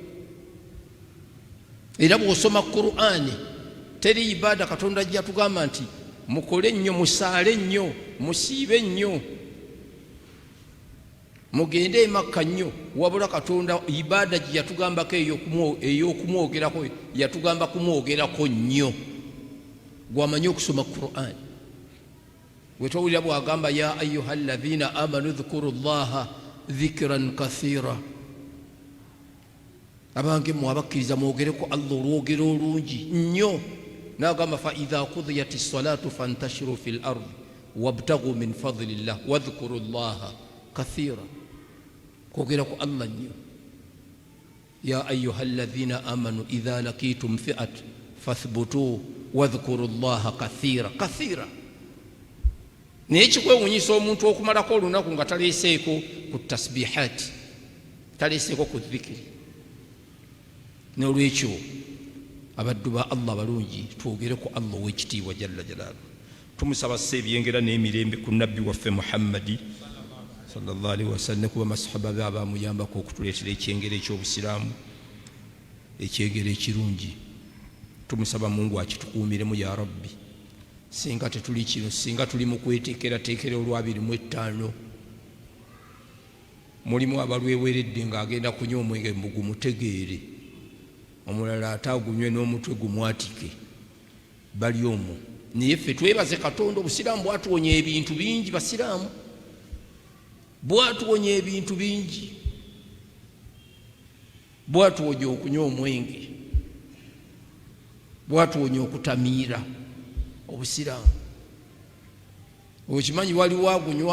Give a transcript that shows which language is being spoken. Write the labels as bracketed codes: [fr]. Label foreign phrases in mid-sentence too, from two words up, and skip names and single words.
[lg] era bw'osoma Qur'ani teri ibaada Katonda ajja tugamba nti mukole nnyo musaale nnyo musiibe nnyo mugende Makka nnyo wabula Katonda ibaada gye yatugambako ey'okumwogerako yatugamba kumwogerako nnyo gw'amanyi okusoma Qur'ani wetowulira bw'agamba [ar] يا أيها الذين آمنوا اذكروا الله ذكرا كثيرا [lg] abange mwabakkiriza mwogereko Allah olwogero olungi nnyo n'agamba [ar] فإذا قضيت الصلاة فانتشروا في الأرض وابتغوا من فضل الله واذكروا الله كثيرا [lg] kwogera ku Allah nnyo [ar] يا أيها الذين آمنوا إذا لقيتم فئة فاثبتوا واذكروا الله كثيرا [lg] naye kikwewunyisa omuntu okumalako olunaku nga taleeseeko ku tasbihati taleeseeko ku dhikiri n'olwekyo abaddu ba Allah balungi twogere ku Allah ow'ekitiibwa [ar] جل جلاله [lg] tumusaba ebyengera n'emirembe ku nabbi waffe Muhammadi [ar] صلى الله عليه وسلم [lg] kuba masahaba be abamuyambako okutuleetera ekyengero eky'obusiraamu ekyengero ekirungi tumusaba Mungu akitukuumiremu [ar] يا ربي [lg] singa tetuli kino singa tuli mu kweteekerateekera olw'25 mulimu abalweweredde ng'agenda kunywa omwenge mugumutegeere omulala atagunywe n'omutwe gumwatike bali omwo naye ffe twebaze Katonda obusiraamu bwatuwonya ebintu bingi basiraamu bwatuwonya ebintu bingi bwatuwonya okunywa omwenge bwatuwonya okutamiira obusiraamu okimanyi waliwo agunywa